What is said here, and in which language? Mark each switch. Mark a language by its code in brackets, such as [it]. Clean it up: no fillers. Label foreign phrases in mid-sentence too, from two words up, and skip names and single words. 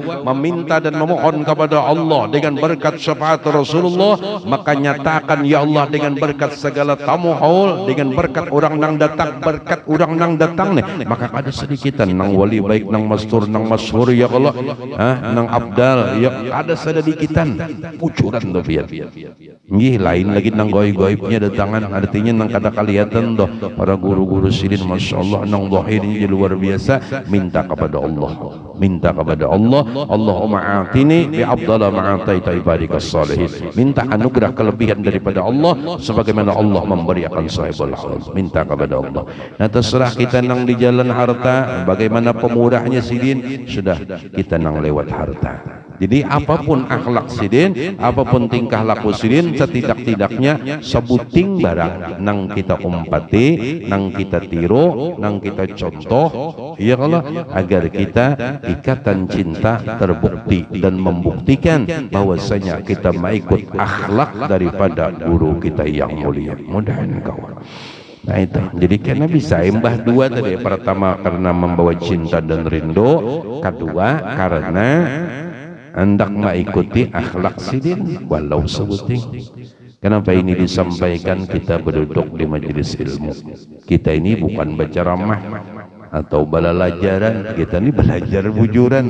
[bjn] Meminta dan memohon kepada Allah dengan berkat syafaat Rasulullah, maka nyatakan ya Allah dengan berkat segala tamu haul, dengan berkat orang nang datang, berkat orang nang datang nih, maka ada sedikitan nang wali baik, nang mastur, nang masyhur ya Allah, nang abdal ya ada sedikitan wujuran tuh biar. Nggih lain lagi nang goib-goibnya datangan, artinya nang kada kelihatan doh para guru-guru sidin masyaallah nang zahirnya luar biasa, minta kepada Allah, minta kepada Allah, [ar] اللهم آتني بأفضل ما آتيت عبادك الصالحين, [id] minta anugerah kelebihan daripada Allah sebagaimana Allah memberi akan sahibul haul, minta kepada Allah. [bjn] Nah terserah kita nang di jalan harta, bagaimana pemurahnya sidin, sudah kita nang lewat harta. Jadi apapun akhlak sidin, apapun tingkah laku sidin, setidak-tidaknya sebuting barang nang kita umpati, nang kita tiru, nang kita contoh, ya Allah, [id] agar kita ikatan cinta terbukti dan membuktikan bahwasanya kita mengikut akhlak daripada guru kita yang mulia. [bjn] Mudah-mudahan kawan. Nah itu, jadi karena bisa embah dua tadi. Pertama karena membawa cinta dan rindu, kedua karena hendak mengikuti akhlak sidin walau sebuting. [id] Kenapa ini disampaikan? Kita berduduk di majelis ilmu, kita ini bukan baca ramah atau balalajaran, kita ini belajar bujuran.